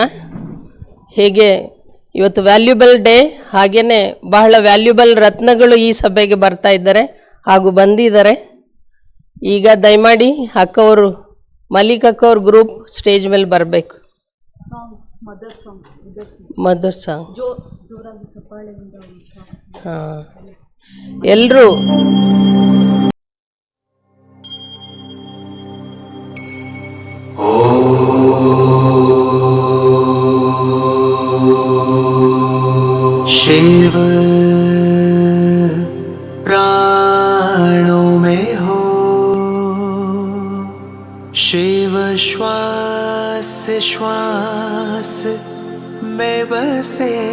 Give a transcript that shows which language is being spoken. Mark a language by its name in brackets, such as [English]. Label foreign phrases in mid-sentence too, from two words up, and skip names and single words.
[Kannada] ಹೇಗೆ ಇವತ್ತು [English] valuable day, [Kannada] ಹಾಗೇನೆ ಬಹಳ ವ್ಯಾಲ್ಯೂಬಲ್ ರತ್ನಗಳು ಈ ಸಭೆಗೆ ಬರ್ತಾ ಇದ್ದಾರೆ ಹಾಗೂ ಬಂದಿದ್ದಾರೆ. ಈಗ ದಯಮಾಡಿ ಅಕ್ಕವರು ಮಲ್ಲಿಕಕ್ಕವ್ರ [English] group stage [Kannada] ಮೇಲೆ ಬರಬೇಕು. [English] mother song [Kannada] ಹಾಂ ಎಲ್ಲರೂ [Hindi] शिव प्राणों में हो, शिव श्वास श्वास में बसे,